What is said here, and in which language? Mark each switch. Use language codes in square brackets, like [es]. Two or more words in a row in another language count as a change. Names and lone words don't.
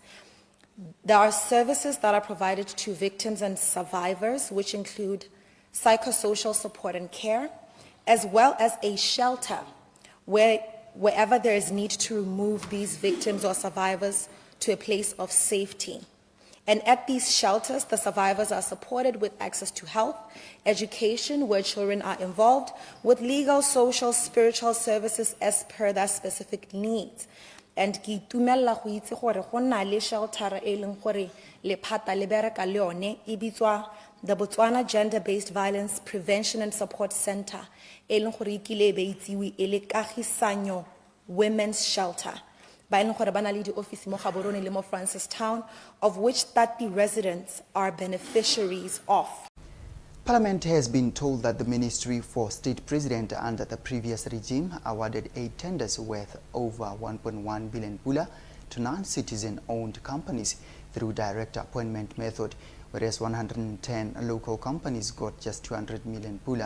[en] There are services that are provided to victims and survivors, which include psychosocial support and care, as well as a shelter wherever there is need to remove these victims or survivors to a place of safety. And at these shelters, the survivors are supported with access to health, education, where children are involved, with legal, social, spiritual services as per their specific needs. [tn] And ki itumella go itse gore go na le shelter e leng gore lephata le bereka le yone e bitswa the Botswana Gender-Based Violence Prevention and Support Center e leng gore ikile be itsewe e le Kagisanyo Women's Shelter. Ba leng gore ba na le di office mo Gaborone le mo Francistown, [en] of which 30 residents are beneficiaries of. Parliament has been told that the Ministry for State President under the previous regime awarded 8 tenders worth over 1.1 billion pula to non-citizen-owned companies through direct appointment method, whereas 110 local companies got just 200 million pula.